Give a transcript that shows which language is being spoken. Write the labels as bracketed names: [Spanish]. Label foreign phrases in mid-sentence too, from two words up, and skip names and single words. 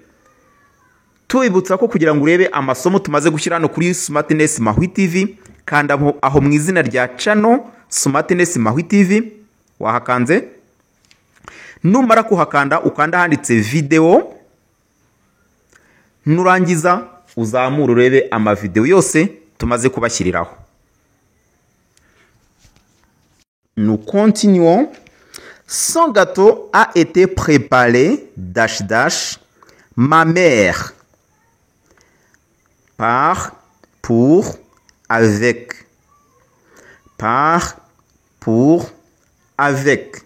[Kinyarwanda] Tubibutsa ko kugira ngo urebe amasomo tumaze gushyira hano kuri Smartness Mahwi TV, kanda aho mu izina rya channel Smartness Mahwi TV, wahakanze. Numara kuhakanda ukanda handitse video, nurangiza uzamura urebe amavideo yose tumaze kubashyiriraho. [French] Nous continuons. Son gâteau a été préparé ma mère par, pour, avec, par, pour, avec.